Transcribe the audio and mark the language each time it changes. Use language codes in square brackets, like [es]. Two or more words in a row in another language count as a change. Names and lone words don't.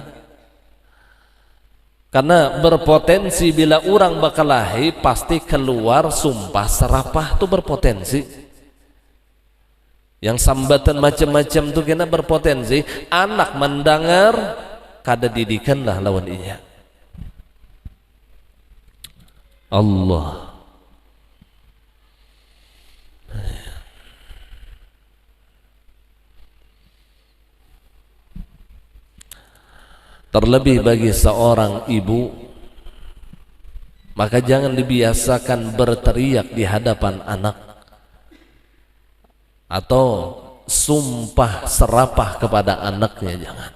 [id] Karena berpotensi bila orang bakalahi pasti keluar sumpah serapah tuh berpotensi. Yang sambatan macam-macam tuh kena berpotensi. [bjn] Anak mendengar kada didikan lah lawan inya. [id] Allah. Terlebih bagi seorang ibu, maka jangan dibiasakan berteriak di hadapan anak atau sumpah serapah kepada anaknya, jangan.